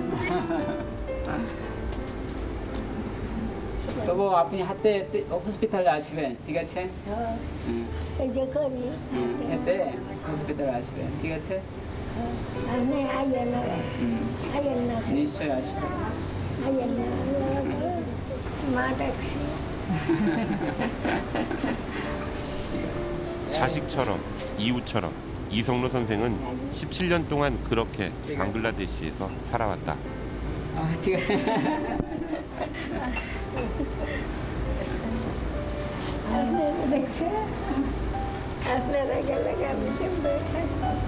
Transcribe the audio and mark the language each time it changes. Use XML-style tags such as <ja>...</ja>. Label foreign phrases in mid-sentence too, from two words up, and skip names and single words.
<bn>তো আপনি হাতে হসপিটালে আসবেন, ঠিক আছে? এই যে করি হাতে হসপিটালে আসবেন, ঠিক আছে? আপনি আইয়েন না, আইয়েন না, নিশ্চয় আসবেন। আইয়েন না, মা ডাকছি।</bn> <ko>자식처럼, 이웃처럼 이성로 선생은 17년 동안 그렇게 방글라데시에서 살아왔다.</ko> <bn>ঠিক আছে। আপনারা দেখছে, আপনারা গেলে আমি কেমন থাকবো?</bn>